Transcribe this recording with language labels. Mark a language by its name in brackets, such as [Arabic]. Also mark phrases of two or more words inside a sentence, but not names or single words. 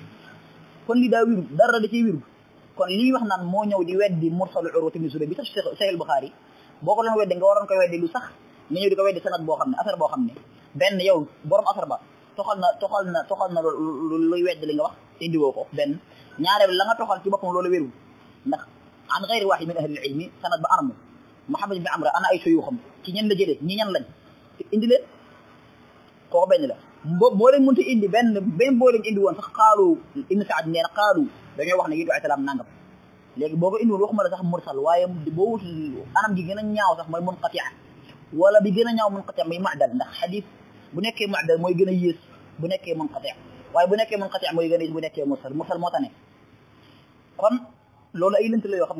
[Wolof] kon li daa wiru dara da ciy wiru kon lii wax naan moo ñëw di weddi mursalu Urwa ibn Zubayr bi sax Sahih al-Bukhari boo ko doon weddi nga waroon koy weddi lu sax nga ñëw di ko weddi sanad boo xam ne asar boo xam ne benn yow borom asar ba toxal na luy weddi li nga wax indiwoo ko benn. ñaareel la nga toxal ci boppam loolu wérul ndax [Arabic] عن غير واحد من أهل العلم [Wolof] sanad ba armu Muhammad ibn Amr ana ay suyuuxam ci ñen la jëlee ñi ñan lañ indi leen kooku benn la. boo leen mënta indi benn boo leen indi woon sax qaalu Ibn Sa'd nee na qaalu dañoo wax ne Yonent bi salaam nangam léegi boo ko indi woon waxuma la sax mursal waaye boo wut anam gi gën a ñaaw sax mooy munqati' wala bi gën a ñaaw munqati' muy mu'dal ndax xadis bu nekkee mu'dal mooy gën a yées bu nekkee munqati' waaye bu nekkee munqati mooy gën a bu nekkee mursal moo tax ne kon loolu ay lënt la yoo xam